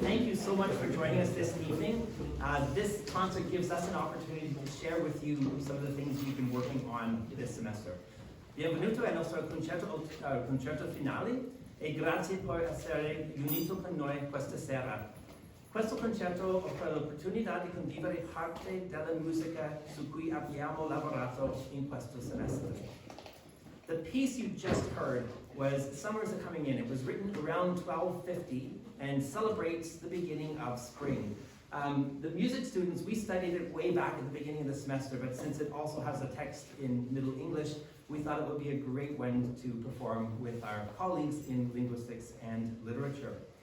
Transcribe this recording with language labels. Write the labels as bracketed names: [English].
[English] Thank you so much for joining us this evening. This concert gives us an opportunity to share with you some of the things we've been working on this semester. [Italian] Benvenuto al nostro concerto finale e grazie per essere unito con noi questa sera. Questo concerto offre l'opportunità di condividere parte della musica su cui abbiamo lavorato in questo semestre. [English] The piece you just heard was Summers Are Coming In. It was written around 1250 and celebrates the beginning of spring. The music students, we studied it way back at the beginning of the semester, but since it also has a text in Middle English, we thought it would be a great one to perform with our colleagues in linguistics and literature.